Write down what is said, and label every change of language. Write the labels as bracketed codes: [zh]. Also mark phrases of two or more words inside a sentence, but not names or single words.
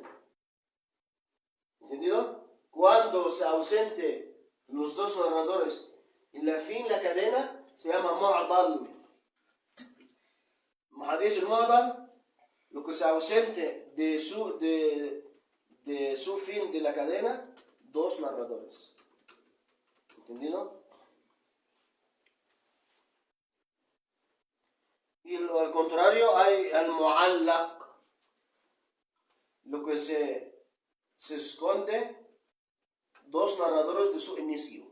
[es] ¿Entendido? Cuando se ausente los dos narradores en la fin la cadena se llama mu'dal. [ar] حديث المعضل, [es] lo que se ausente de su fin de la cadena, dos narradores. ¿Entendido? Y al contrario hay al-mu'allaq, lo que se esconde dos narradores de su inicio.